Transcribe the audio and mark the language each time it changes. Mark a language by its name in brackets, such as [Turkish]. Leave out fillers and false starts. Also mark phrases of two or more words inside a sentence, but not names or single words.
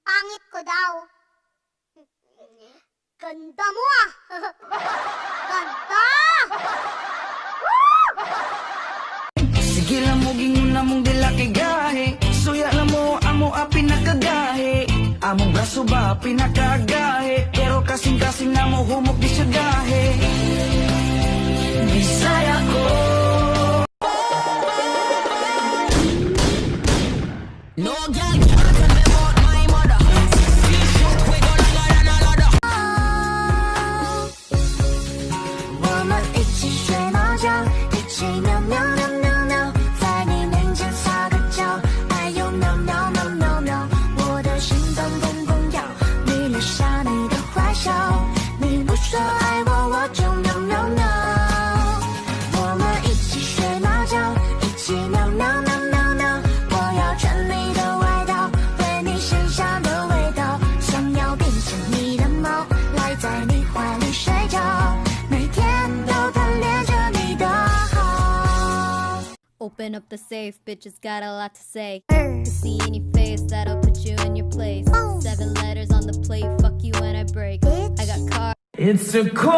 [Filipino] langit ko daw. Ganda mo ah! Ganda! [Hiligaynon] Sige lang mo, gingon na mong dila kay gahe. Suya lang mo, amo a pinakagahe. Among braso ba, pinakagahe. Pero kasing-kasing na mo, humok di siya gahe. Bisaya ko. [English] No girl can't tell me about my mother. We go like another. [Chinese] 我们一起睡猫觉，一起喵喵喵喵喵，在你面前撒个娇，哎呦喵喵喵喵喵，我的心脏砰砰跳，你留下你的坏笑，你不说爱我，我就喵喵喵。我们一起睡猫觉，一起喵喵喵喵喵，我要穿你的外套，闻你身上的味道，想要变成你的猫，赖在你怀里睡觉，每天都贪恋着你的好。 [English] Open up the safe, bitches got a lot to say. To see in your face, that'll put you in your place. 7 letters on the plate, fuck you when I break. I got cars. It's 1:15.